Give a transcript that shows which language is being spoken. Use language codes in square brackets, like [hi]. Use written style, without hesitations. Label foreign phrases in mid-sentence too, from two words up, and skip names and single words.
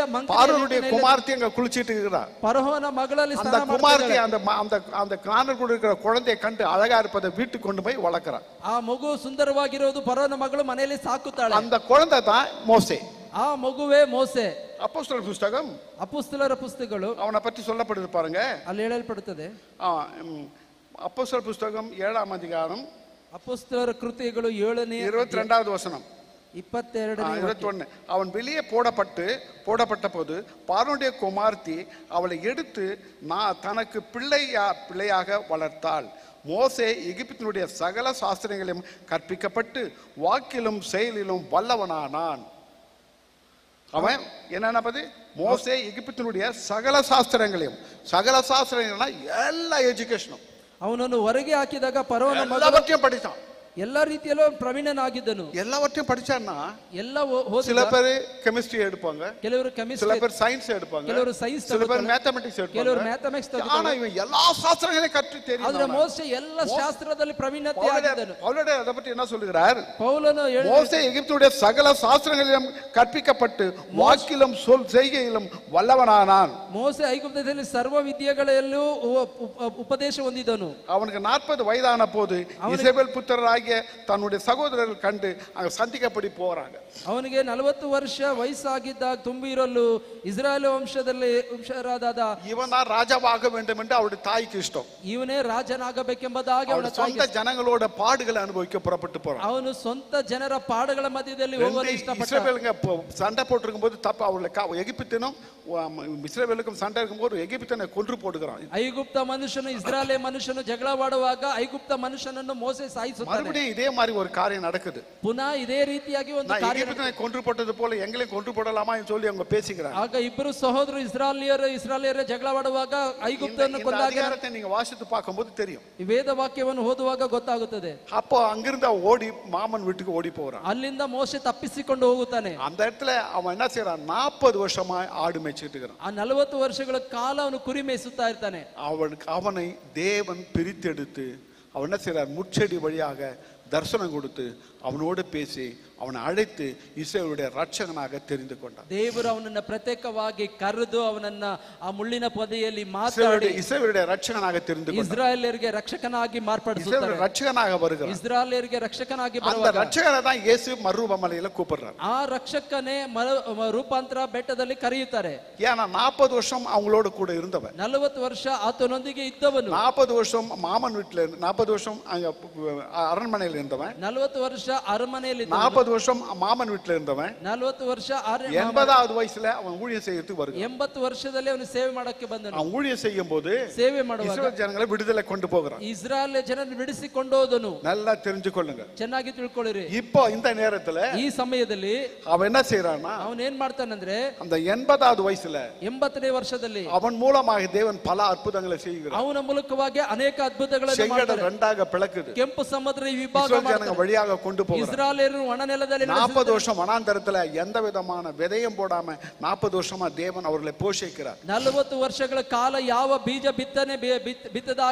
[ta] பார்வோனுடைய குமார்த்தி அங்க குளிச்சிட்டு இருக்கா. [kn] ಫರೋಹನ ಮಗಳಲ್ಲಿ [ta] அந்த குமார்த்தி அந்த நாணல் கூட இருக்கிற குழந்தையை கண்டு அழகா இருப்பதை வீட்டுக்கு கொண்டு போய் வளர்க்கறான். [kn] ಆ ಮಗು ಸುಂದರವಾಗಿರೋದು ಫರೋಹನ ಮಗಳು ಮನೆಯಲ್ಲಿ ಸಾಕುತ್ತಾಳೆ. [ta] அந்த குழந்தை தான் மோசே. [kn] ಆ ಮಗುವೇ ಮೋಸೆ. [ta] அப்போஸ்தலர் புத்தகம், [kn] ಅಪೊಸ್ತಲರ ಪುಸ್ತಕಗಳು [ta] அவனை பற்றி சொல்லப்படுது பாருங்க. [kn] ಅಲ್ಲಿ ಹೇಳಲ್ಪಡುತ್ತದೆ. [ta] அப்போஸ்தலர் புத்தகம் 7ஆம் அதிகாரம் [kn] ಅಪೊಸ್ತಲರ ಕೃತ್ಯಗಳು 7ನೇ [ta] 22வது வசனம் [kn] 22 [ta] அவன் வெளியே போடப்பட்ட போது பார்வோனுடைய குமார்த்தி அவளை எடுத்து தனக்கு பிள்ளையாக வளர்த்தாள். மோசே எகிப்தினுடைய சகல சாஸ்திரங்களையும் கற்பிக்கப்பட்டு வாக்கிலும் செயலிலும் வல்லவனானான். அவன் என்னன்னா பத்தி மோசே எகிப்தினுடைய சகல சாஸ்திரங்களையும், சகல சாஸ்திரங்கள்னா எல்லா எஜுகேஷனும், [kn] ಅವನನ್ನು ಹೊರಗೆ ಹಾಕಿದಾಗ ಫರೋಹನ ಮಗ [ta] எல்லாவற்றையும் படிச்சான். [kn] ಎಲ್ಲಾ ರೀತಿಯಲ್ಲೂ ಪ್ರವೀಣನಾಗಿದ್ದನು. [ta] எல்லாவற்றையும் படிச்சான்னா [kn] ಎಲ್ಲ [ta] சில பேர் கெமிஸ்ட்ரி எடுப்பாங்க, [kn] ಕೆಲವರು [ta] சில [kn] ಕೆಮಿಸ್ಟ್ರಿ, [ta] பேர் சயின்ஸ் எடுப்பாங்க, [kn] ಕೆಲವರು ಸೈನ್ಸ್, [ta] சில பேர் மேத்தமெட்டிக்ஸ் [kn] ಕೆಲವರು [ta] எடுப்பாங்க. [kn] ಮ್ಯಾಥಮೆಟಿಕ್ಸ್. [ta] ஆனா இவன் எல்லா சாஸ்திரங்களையும் கற்று தெரியும். [kn] ಆದ್ರೆ ಮೋಸೆ ಎಲ್ಲ ಶಾಸ್ತ್ರದಲ್ಲಿ ಪ್ರವೀಣತೆ ಆಗಿದ್ದನು. [ta] பவுலோட அதை பற்றி என்ன சொல்லுகிறார்? [kn] ಪೌಲನು [ta] மோசே எகிப்துடைய சகல சாஸ்திரங்களிலும் கற்பிக்கப்பட்டு வாக்கிலும் சொல் செய்கையிலும் வல்லவனானான். [kn] ಮೋಸೆ ಐಗುಪ್ತದಲ್ಲಿ ಸರ್ವ ವಿದ್ಯೆಗಳಲ್ಲೂ ಉಪದೇಶ ಹೊಂದಿದನು. [ta] அவனுக்கு 40 வயதான போது இசபேல் புத்திரராகிய தன்னுடைய சகோதரர்கள் கண்டு அங்க சந்திக்கப்படி போறாங்க. [kn] ಅವನಿಗೆ 40 ವರ್ಷ ವಯಸ್ಸಾಗಿದ್ದಾಗ ತುಂಬಿರಲು ಇಸ್ರಾಯೇಲ್ ವಂಶರಾದ [ta] இவன் தான் ராஜாவாக வேண்டும் என்று அவருடைய தாய்க்கு இஷ்டம். [kn] ಇವನೇ ರಾಜನಾಗಬೇಕೆಂಬುದಾಗಿ ಅವನ [ta] சொந்த ஜனங்களோட பாடுகளை அனுபவிக்க புறப்பட்டு போறான். [kn] ಅವನು ಸ್ವಂತ ಜನರ ಪಾಡುಗಳ ಮಧ್ಯದಲ್ಲಿ ಹೋಗಲು ಇಷ್ಟಪಟ್ಟ. [ta] இஸ்ரவேலுங்க சண்டை போட்டிருக்கும் போது தப்பு அவளை எகிப்தினும் இஸ்ரவேலுக்கும் சண்டை இருக்கும்போது எகிப்தனை கொன்று போடுகிறான். [kn] ಐಗುಪ್ತ ಮನುಷ್ಯನು ಇಸ್ರಾಯೇಲ್ ಮನುಷ್ಯನು ಜಗಳವಾಡುವಾಗ ಐಗುಪ್ತ ಮನುಷ್ಯನನ್ನು ಮೋಸೆ ಸಾಯಿಸುತ್ತಾನೆ. [ta] மறுபடியும் இதே மாதிரி ஒரு காரியம் நடக்குது. [kn] ಪುನಃ ಇದೇ ರೀತಿಯಾಗಿ ಒಂದು ಕಾರ್ಯ. [ta] எகிப்தனை கொன்று போட்டது போல எங்களையும் கொன்று போடலாமா என்று சொல்லி அவங்க பேசிக்கிறாங்க. [kn] ಆಗ ಇಬ್ಬರು ಸಹೋದರರು ಇಸ್ರಾಯೇಲ್ಯರ ಜಗಳವಾಡುವಾಗ ಐಗುಪ್ತನನ್ನು ಕೊಂದಾಗ [ta] அதிகாரத்தை நீங்க வாசித்து பார்க்கும்போது தெரியும். [kn] ಈ ವೇದ ವಾಕ್ಯವನ್ನು ಓದುವಾಗ ಗೊತ್ತಾಗುತ್ತದೆ. [ta] அப்போ அங்கிருந்து ஓடி மாமன் வீட்டுக்கு ஓடி போறான். [kn] ಅಲ್ಲಿಂದ ಮೋಸೆ ತಪ್ಪಿಸಿಕೊಂಡು ಹೋಗುತ್ತಾನೆ. [ta] அந்த இடத்துல அவன் என்ன செய்யறான்? 40 வருஷமா ஆடு மேய்ச்சிட்டு இருக்கிறான். [kn] ಆ 40 ವರ್ಷಗಳ ಕಾಲ ಅವನು ಕುರಿ ಮೇಯಿಸುತ್ತಾ ಇರ್ತಾನೆ. [ta] அவனை தேவன் பிரித்தெடுத்து அவன் என்ன செய்யறார்? முட்செடி வழியாக தரிசனம் கொடுத்து அவனோடு பேசி அவனை அழைத்து இஸ்ரவேலுடைய ரட்சகனாக தெரிந்து கொண்டார். [kn] ದೇವರು ಅವನನ್ನ ಪ್ರತ್ಯೇಕವಾಗಿ ಕರೆದು ಅವನನ್ನ ಆ ಮುಳ್ಳಿನ ಪೊದೆಯಲ್ಲಿ ಮಾತಾಡಿ [ta] இஸ்ரவேலுடைய ரட்சகனாக தெரிந்து கொண்டார். [kn] ಇಸ್ರಾಯೇಲ್ಯರಿಗೆ ರಕ್ಷಕನಾಗಿ ಮಾರ್ಪಡಿಸುತ್ತಾರೆ. [ta] ரட்சகனாக வருகிறார். [kn] ಇಸ್ರಾಯೇಲ್ಯರಿಗೆ ರಕ್ಷಕನಾಗಿ [ta] அந்த [kn] ಬರುವಾಗ [ta] ரட்சகனை தான் இயேசு மறுரூபமலையில கூப்பிடுறார். [kn] ಆ ರಕ್ಷಕನೇ ರೂಪಾಂತರ ಬೆಟ್ಟದಲ್ಲಿ ಕರೆಯುತ್ತಾರೆ. [ta] ஏன்னா 40 வருஷம் அவங்களோட கூட இருந்தவன். [kn] 40 ವರ್ಷ ಆತನೊಂದಿಗೆ ಇದ್ದವನು. [ta] 40 வருஷம் மாமன் வீட்டுல 40 வருஷம் அங்க அரண்மனையில் இருந்தவன். [kn] 40 ವರ್ಷ ಅರಮನೆಯಲ್ಲಿ [ta] 40 வருஷம் மாமன் வீட்டுல இருந்தவன். [kn] 40 ವರ್ಷ [ta] 80வது வயசுல அவன் ஊழியம் செய்யறதுக்கு வருகிறான். [kn] 80 ವರ್ಷದಲ್ಲಿ ಅವನು ಸೇವೆ ಮಾಡಕ್ಕೆ ಬಂದನು. [ta] அவன் ஊழியம் செய்யும் போது [kn] ಸೇವೆ ಮಾಡುವಾಗ [ta] இஸ்ரவேல் ஜனங்களை விடுதலை கொண்டு போகிறான். [kn] ಇಸ್ರಾಯೇಲ್ ಜನರನ್ನು ಬಿಡಿಸಿಕೊಂಡು ಹೋದನು. [ta] நல்லா தெரிஞ்சுக்கொள்ளுங்க. [kn] ಚೆನ್ನಾಗಿ ತಿಳ್ಕೊಳ್ಳಿರಿ. [ta] இப்போ இந்த நேரத்துல [kn] ಈ ಸಮಯದಲ್ಲಿ [ta] அவன் என்ன செய்யறான்னா, [kn] ಅವನು ಏನ್ ಮಾಡ್ತಾನಂದ್ರೆ [ta] அந்த 80வது வயசுல [kn] 80ನೇ ವರ್ಷದಲ್ಲಿ [ta] அவன் மூலமாக தேவன் பல அற்புதங்களை செய்கிறார். [kn] ಅವನ ಮೂಲಕವಾಗಿ ಅನೇಕ ಅದ್ಭುತಗಳನ್ನು [ta] செங்கடல் [kn] ಮಾಡ್ತಾರೆ. [ta] ரெண்டாக பிளக்குது. [kn] ಕೆಂಪು ಸಮುದ್ರ ವಿಭಾಗ [ta] இஸ்ரவேல் ஜனங்க வழியாக கொண்டு போகிறார். [kn] ಇಸ್ರಾಯೇಲರು ಒಣ ನೆಲದಲ್ಲಿ [ta] 40 வருஷம் வனாந்தரத்துல எந்த விதமான விதையும் போடாம 40 வருஷமா தேவன் அவர்களை போஷிக்கிறார். [kn] 40 ವರ್ಷಗಳ ಕಾಲ ಯಾವ ಬೀಜ ಬಿತ್ತನೆ ಬಿತ್ತದಾಗ